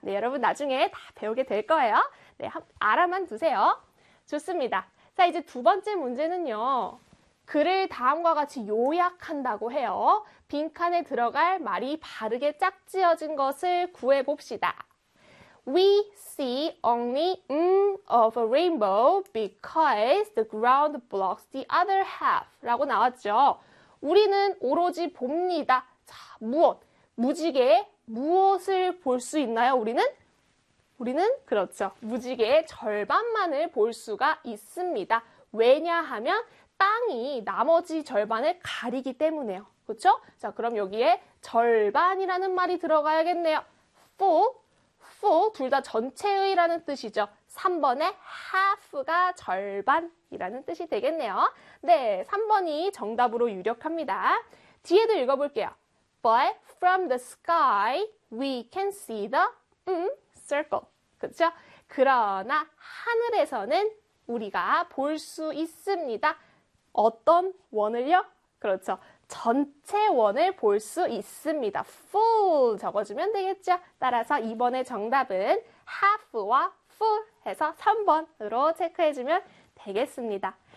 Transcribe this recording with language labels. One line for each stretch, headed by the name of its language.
Korean: 네, 여러분 나중에 다 배우게 될 거예요. 네, 알아만 두세요. 좋습니다. 자, 이제 두 번째 문제는요. 글을 다음과 같이 요약한다고 해요. 빈칸에 들어갈 말이 바르게 짝지어진 것을 구해봅시다.
English: We see only of a rainbow because the ground blocks the other half
Korean: 라고 나왔죠. 우리는 오로지 봅니다. 자, 무엇? 무지개에 무엇을 볼수 있나요? 우리는? 우리는 그렇죠. 무지개의 절반만을 볼 수가 있습니다. 왜냐하면 땅이 나머지 절반을 가리기 때문에요. 그렇죠? 자, 그럼 여기에 절반이라는 말이 들어가야겠네요. Full, 둘다 전체의라는 뜻이죠. 3번에 half가 절반이라는 뜻이 되겠네요. 네, 3번이 정답으로 유력합니다. 뒤에도 읽어볼게요.
English: But from the sky, we can see the circle.
Korean: 그렇죠? 그러나 하늘에서는 우리가 볼수 있습니다. 어떤 원을요? 그렇죠. 전체 원을 볼수 있습니다. Full 적어주면 되겠죠? 따라서 2번의 정답은 half와 full 해서 3번으로 체크해주면 되겠습니다.